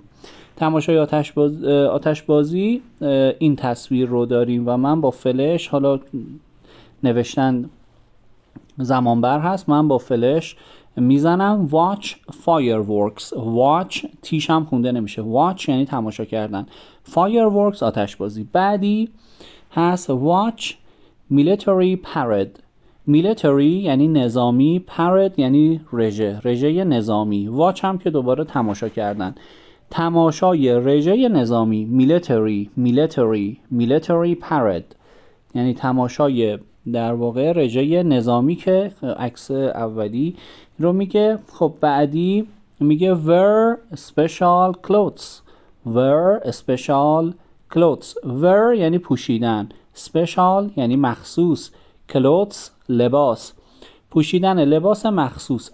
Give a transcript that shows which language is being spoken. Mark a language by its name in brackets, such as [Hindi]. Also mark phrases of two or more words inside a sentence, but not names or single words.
[Persian] تماشای آتشبازی این تصویر رو داریم و من با فلش، حالا نوشتن زمانبر هست، من با فلش میزنم [English] watch fireworks. [Persian] watch تیش هم خونده نمیشه، watch یعنی تماشا کردن، fireworks آتشبازی. بعدی هست [English] watch military parade. [Persian] military یعنی نظامی، parade یعنی رژه نظامی، watch هم که دوباره تماشا کردن، تماشای رژه نظامی، [English] military parade [Persian] یعنی تماشای در واقع رژه نظامی که عکس اولی رو میگه. خب بعدی میگه [English] wear special clothes. [Persian] wear یعنی پوشیدن، special یعنی مخصوص، clothes لباس، پوشیدن لباس مخصوص.